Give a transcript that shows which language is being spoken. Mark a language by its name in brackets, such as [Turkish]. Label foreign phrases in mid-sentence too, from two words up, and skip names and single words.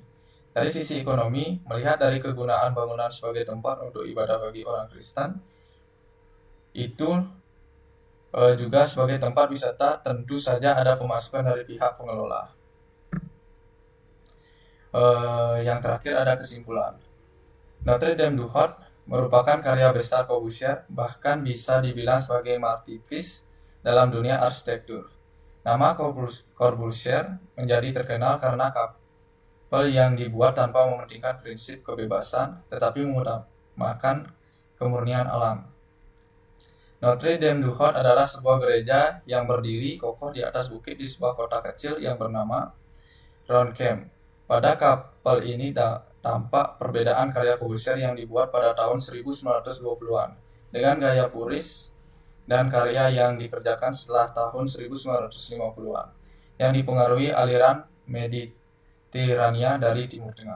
[Indonesian] Dari sisi ekonomi, melihat dari kegunaan bangunan sebagai tempat untuk ibadah bagi orang Kristen, itu juga sebagai tempat wisata, tentu saja ada pemasukan dari pihak pengelola. Yang terakhir ada kesimpulan. Notre Dame du Hort merupakan karya besar Corbusier, bahkan bisa dibilang sebagai masterpiece dalam dunia arsitektur. Nama Corbusier menjadi terkenal karena kapel yang dibuat tanpa mementingkan prinsip kebebasan, tetapi mengutamakan kemurnian alam. Notre Dame du Hort adalah sebuah gereja yang berdiri kokoh di atas bukit di sebuah kota kecil yang bernama Ronchamp. Pada kapel ini tampak perbedaan karya Corbusier yang dibuat pada tahun 1920-an dengan gaya puris dan karya yang dikerjakan setelah tahun 1950-an yang dipengaruhi aliran Mediterania dari Timur Tengah.